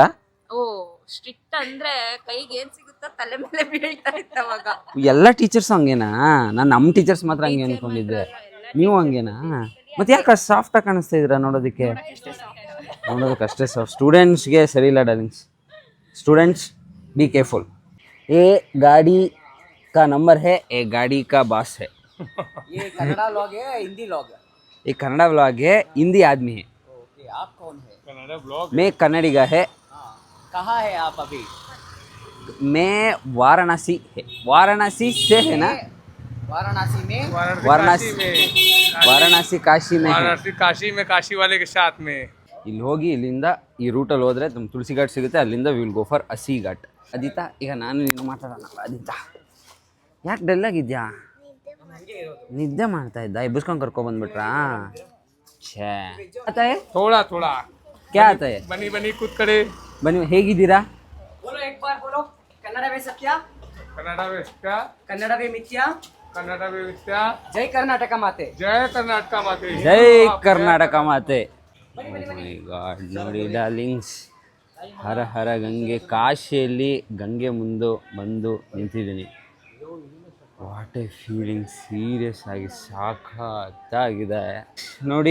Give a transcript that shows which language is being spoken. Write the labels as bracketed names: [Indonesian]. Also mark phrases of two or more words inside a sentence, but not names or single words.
[Kannada] ಓ ಸ್ಟ್ರಿಕ್ಟ್ ಅಂದ್ರೆ ಕೈಗೆ ಏನ್ ಸಿಗುತ್ತೋ ತಲೆ ಮೇಲೆ ಬೀಳ್ತಾ ಇತ್ತು ಅವಾಗ. ಎಲ್ಲ ಟೀಚರ್ಸ್ ಹಂಗೇನಾ? ನಾನು ನಮ್ಮ ಟೀಚರ್ಸ್ ಮಾತ್ರ ಹಂಗೆ ಅನ್ಕೊಂಡಿದ್ದೆ. ನೀವು ಹಂಗೇನಾ? ಮತ್ತೆ ಯಾಕೆ ಸಾಫ್ಟಾಗಿ ಕಾಣಿಸ್ತಾ ಇದ್ದೀರಾ ನೋಡೋದಕ್ಕೆ? ನೋಡೋದಕ್ಕಷ್ಟೇ ಸಾಫ್ಟ್. ಸ್ಟೂಡೆಂಟ್ಸ್ಗೆ ಸರಿ ಇಲ್ಲ ಡಾರ್ಲಿಂಗ್ಸ್. [English] Students be careful. [Hindi] ए गाड़ी का नंबर है, ए गाड़ी का बास है. ये कन्नड़ा व्लॉग है, हिंदी व्लॉग है? ये कन्नड़ा व्लॉग है, हिंदी आदमी है. ओके, आप कौन है? कन्नड़ा ब्लॉग. मैं कन्नडिगा है. कहाँ है आप अभी? मैं वाराणसी है. वाराणसी से है ना? वाराणसी में. वाराणसी काशी में है. वाराणसी काशी में, काशी वाले के साथ में. [Kannada] ಇಲ್ಲಿ ಹೋಗಿ ಇಲ್ಲಿಂದ ಈ ರೂಟಲ್ಲಿ ಹೋದರೆ ನಮ್ಮ ತುಳಸಿ ಘಾಟ್ ಸಿಗುತ್ತೆ. ಅಲ್ಲಿಂದ [English] will go for [Kannada] ಅಸ್ಸಿ ಘಾಟ್. ಅದಿತಾ, ಈಗ ನಾನು ನೀನು ಮಾತಾಡೋಣ. ಅದಿತಾ, ಯಾಕೆ ಡಲ್ಲಾಗಿದ್ಯಾ? ನಿದ್ದೆ ಮಾಡ್ತಾ ಇದ್ದ, ಎಬ್ಬಿಸ್ಕೊಂಡು ಕರ್ಕೊಬಂದ್ಬಿಟ್ರಾ? [Hindi] छे, आता है? थोड़ा थोड़ा क्या आता है? बनी बनी कुछ करे. [Kannada] ಬನ್ನಿ, ಹೇಗಿದ್ದೀರಾ? [Hindi] बोलो एक बार बोलो, कन्नड़ में सत्या, कन्नड़ा में क्या? कन्नड़ में मिथ्या, कन्नड़ा में विद्या. जय कर्नाटक माते. जय कर्नाटक माते. [Kannada] ಜೈ ಕರ್ನಾಟಕ ಮಾತೆ. [English] My God, [Kannada] ನೋಡಿ ಡಾರ್ಲಿಂಗ್ಸ್, ಹರ ಹರ ಗಂಗೆ. ಕಾಶಿಯಲ್ಲಿ ಗಂಗೆ ಮುಂದೆ ಬಂದು ನಿಂತಿದ್ದೀನಿ. [English] What a feeling, [Kannada] ಸೀರಿಯಸ್ ಆಗಿ ಸಾಕಾಗಿದೆ ನೋಡಿ.